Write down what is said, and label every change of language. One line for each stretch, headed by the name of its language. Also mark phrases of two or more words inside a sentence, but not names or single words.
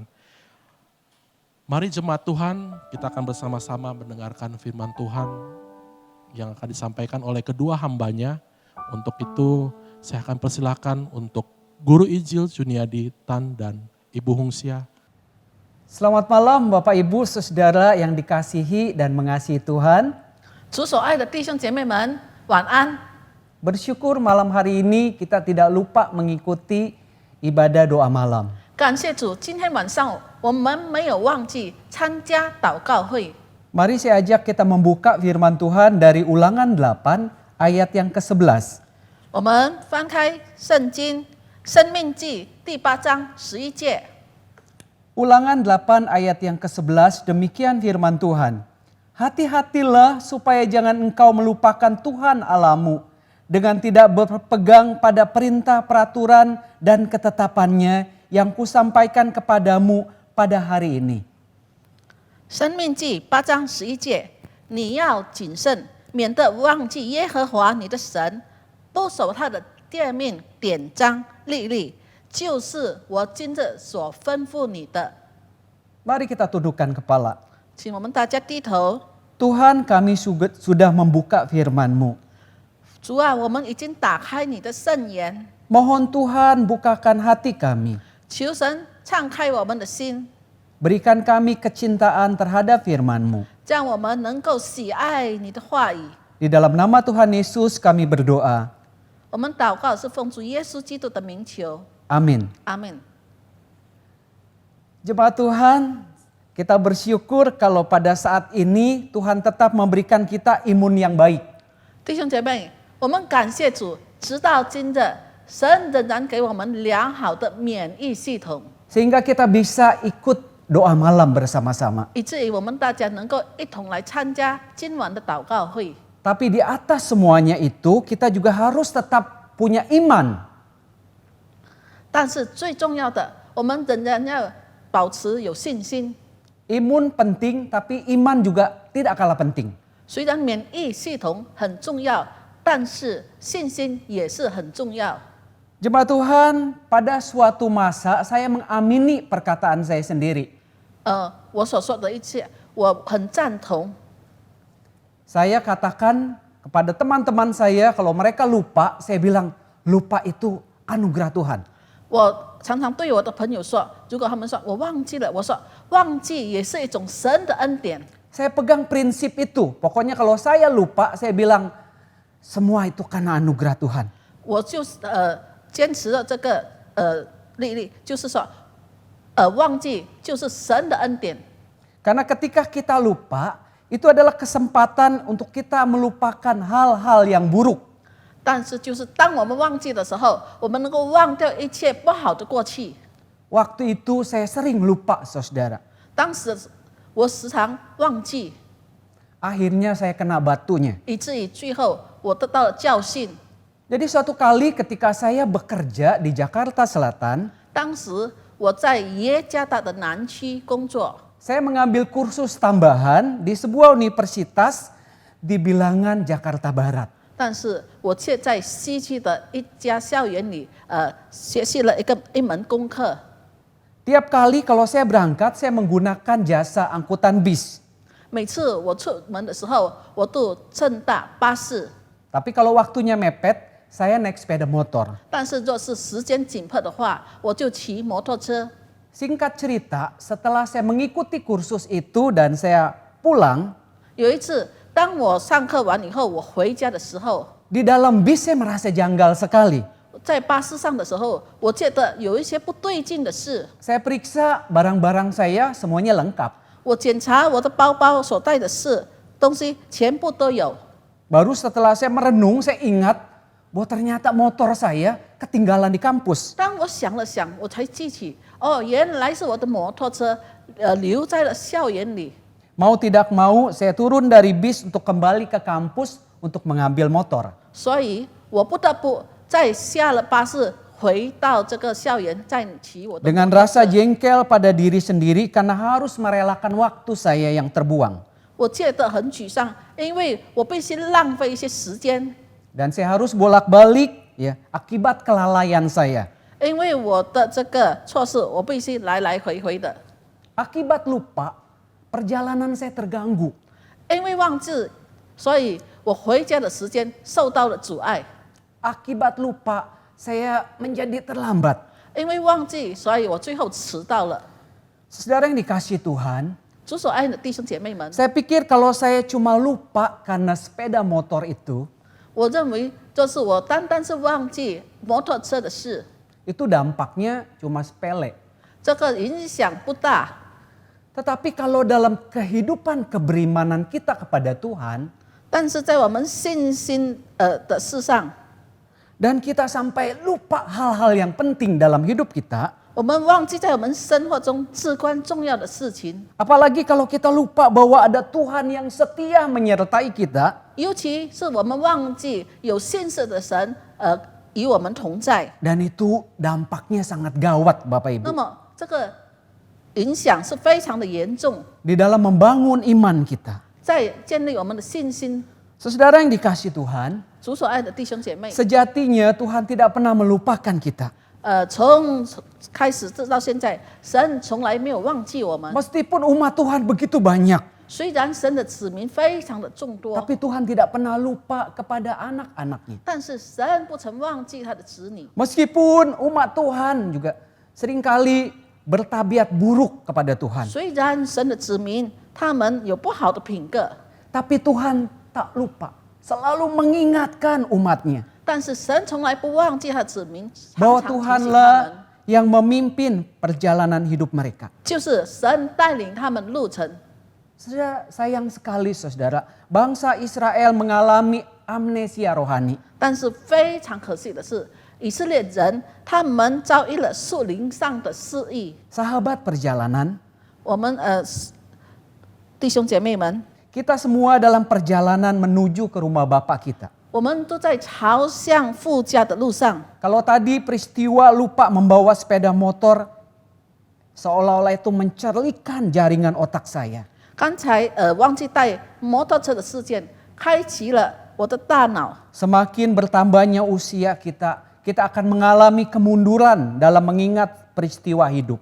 Indonesian: Mari jemaat Tuhan, kita akan bersama-sama mendengarkan firman Tuhan yang akan disampaikan oleh kedua hambanya. Untuk itu saya akan persilakan untuk Guru Injil Juniadi Tan dan Ibu Hungsia. Selamat malam Bapak Ibu Saudara yang dikasihi dan mengasihi Tuhan.
Chinese: 主所爱的弟兄姐妹们，晚安。
Indonesian: Bersyukur malam hari ini kita tidak lupa mengikuti ibadah doa malam.
Chinese: 感谢主，今天晚上我们没有忘记参加祷告会。
Indonesian: Mari saya ajak kita membuka firman Tuhan dari Ulangan 8 ayat yang ke-11.
Chinese: 我们翻开圣经《生命记》第8章11节。
Indonesian: Ulangan 8 ayat yang ke-11 demikian firman Tuhan. Hati-hatilah supaya jangan engkau melupakan Tuhan Allahmu dengan tidak berpegang pada perintah peraturan dan ketetapannya yang kusampaikan kepadamu pada hari ini.
Chinese: 生命记8章11节，你要谨慎，免得忘记耶和华你的神，不守他的诫命、典章、律例，就是我今日所吩咐你的。
Indonesian: Mari kita tundukkan kepala.
Chinese: 请我们大家低头。
Indonesian: Tuhan, kami sudah membuka firman-Mu.
Chinese: 主啊，我们已经打开你的圣言，
Indonesian: Mohon Tuhan bukakan hati kami.
Chinese: 求神敞开我们的心，
Indonesian: Berikan kami kecintaan terhadap firman-Mu.
Chinese: 让我们能够喜爱你的话语。
Indonesian: Di dalam nama Tuhan Yesus kami berdoa.
Chinese: 我们祷告是奉主耶稣基督的名求，
Indonesian: Amin.
Chinese: 阿门。
Indonesian: Jemaat Tuhan, kita bersyukur kalau pada saat ini Tuhan tetap memberikan kita imun yang baik.
Chinese: 弟兄姐妹，我们感谢主，直到今日，神仍然给我们良好的免疫系统，
Indonesian: Sehingga kita bisa ikut doa malam bersama-sama.
Chinese: 以至于我们大家能够一同来参加今晚的祷告会。
Indonesian: Tapi di atas semuanya itu kita juga harus tetap punya iman.
Chinese: 但是最重要的，我们仍然要保持有信心。
Indonesian: Imun penting tapi iman juga tidak kalah penting.
Chinese: 虽然免疫系统很重要，但是信心也是很重要。
Indonesian: Jemaat Tuhan, pada suatu masa saya mengamini perkataan saya sendiri.
Chinese: 我所说的一切，我很赞同。
Indonesian: Saya katakan kepada teman-teman saya kalau mereka lupa, saya bilang lupa itu anugerah Tuhan.
Chinese: 我常常对我的朋友说，如果他们说我忘记了，我说忘记也是一种神的恩典。
Indonesian: Saya pegang prinsip itu. Pokoknya kalau saya lupa, saya bilang semua itu karena anugerah Tuhan.
Chinese: 我就是坚持了这个律例，就是说忘记就是神的恩典。
Indonesian: Karena ketika kita lupa, itu adalah kesempatan untuk kita melupakan hal-hal yang buruk.
Chinese: 但是就是当我们忘记的时候，我们能够忘掉一切不好的过去。
Indonesian: Waktu itu saya sering lupa, saudara.
Chinese: 当时我时常忘记，
Indonesian: Akhirnya saya kena batunya.
Chinese: 以至于最后我得到了教训。
Indonesian: Jadi suatu kali ketika saya bekerja di Jakarta Selatan,
Chinese: 当时我在耶加达的南区工作，
Indonesian: saya mengambil kursus tambahan di sebuah universitas di bilangan Jakarta Barat.
Chinese: 但是我却在西区的一家校园里，学习了一门功课。
Indonesian: Tiap kali kalau saya berangkat, saya menggunakan jasa angkutan bis.
Chinese: 每次我出门的时候，我都乘搭巴士。
Indonesian: Tapi kalau waktunya mepet, saya naik sepeda motor.
Chinese: 但是若是时间紧迫的话，我就骑摩托车。
Indonesian: Singkat cerita, setelah saya mengikuti kursus itu dan saya pulang,
Chinese: 有一次，当我上课完以后，我回家的时候，
Indonesian: di dalam bis saya merasa janggal sekali.
Chinese: 在巴士上的时候，我觉得有一些不对劲的事。
Indonesian: Saya periksa barang-barang saya semuanya lengkap.
Chinese: 我检查我的包包所带的东西，全部都有。
Indonesian: Baru setelah saya merenung, saya ingat bahwa ternyata motor saya ketinggalan di kampus.
Chinese: 当我想了想，我才记起，哦，原来是我的摩托车留在了校园里。
Indonesian: Mau tidak mau, saya turun dari bis untuk kembali ke kampus untuk mengambil motor.
Chinese: 所以我不得不再下了巴士，回到这个校园，再骑我的。
Indonesian: Dengan rasa jengkel pada diri sendiri karena harus merelakan waktu saya yang terbuang.
Chinese: 我觉得很沮丧，因为我必须浪费一些时间。
Indonesian: Dan saya harus bolak-balik ya akibat kelalaian saya.
Chinese: 因为我的这个错事，我必须来来回回的。
Indonesian: Akibat lupa, perjalanan saya terganggu.
Chinese: 因为忘记，所以我回家的时间受到了阻碍。
Indonesian: Akibat lupa, saya menjadi terlambat.
Chinese: 因为忘记，所以我最后迟到了。
Indonesian: Saudara yang dikasihi Tuhan,
Chinese: 主所爱的弟兄姐妹们，
Indonesian: saya pikir kalau saya cuma lupa karena sepeda motor itu,
Chinese: 我认为就是我单单是忘记摩托车的事，
Indonesian: itu dampaknya cuma sepele.
Chinese: 这个影响不大。
Indonesian: Tetapi kalau dalam kehidupan keberimanan kita kepada Tuhan,
Chinese: 但是在我们信心的事上，
Indonesian: dan kita sampai lupa hal-hal yang penting dalam hidup kita,
Chinese: 我们忘记在我们生活中至关重要的事情。
Indonesian: apalagi kalau kita lupa bahwa ada Tuhan yang setia menyertai kita,
Chinese: 尤其是我们忘记有信实的神，与我们同在。
Indonesian: dan itu dampaknya sangat gawat Bapak
Chinese: 那
Indonesian: Ibu.
Chinese: 么这个影响是非常的严重，
Indonesian: Di dalam membangun iman kita.
Chinese: 在建立我们的信心。
Indonesian: Saudara yang dikasihi Tuhan,
Chinese: 主所爱的弟兄姐妹，
Indonesian: sejatinya Tuhan tidak pernah melupakan kita.
Chinese: 从开始直到现在，神从来没有忘记我们。
Indonesian: Meskipun umat Tuhan begitu banyak,
Chinese: 虽然神的子民非常的众多，
Indonesian: tapi Tuhan tidak pernah lupa kepada anak-anaknya.
Chinese: 但是神不曾忘记他的子女。
Indonesian: Meskipun umat Tuhan juga seringkali bertabiat buruk kepada Tuhan.
Chinese: 虽然神的子民他们有不好的品格，
Indonesian: Tapi Tuhan tak lupa, selalu mengingatkan umatnya
Chinese: 但是神从来不忘记他的子民，
Indonesian: bahwa
Chinese: 常常提醒他们，
Indonesian: Tuhanlah yang memimpin perjalanan hidup mereka.
Chinese: 就是神带领他们路程。
Indonesian: Saudara, sayang sekali saudara, bangsa Israel mengalami amnesia rohani.
Chinese: 但是非常可惜的是，以色列人他们遭遇了树林上的失忆。
Indonesian: Sahabat perjalanan,
Chinese: 我们弟兄姐妹们，
Indonesian: kita semua dalam perjalanan menuju ke rumah Bapak kita.
Chinese: 我们都在朝向父家的路上。
Indonesian: Kalau tadi peristiwa lupa membawa sepeda motor, seolah-olah itu mencerlikan jaringan otak saya.
Chinese: 刚才忘记带摩托车的事件，开启了我的大脑。
Indonesian: Semakin bertambahnya usia kita, kita akan mengalami kemunduran dalam mengingat peristiwa hidup.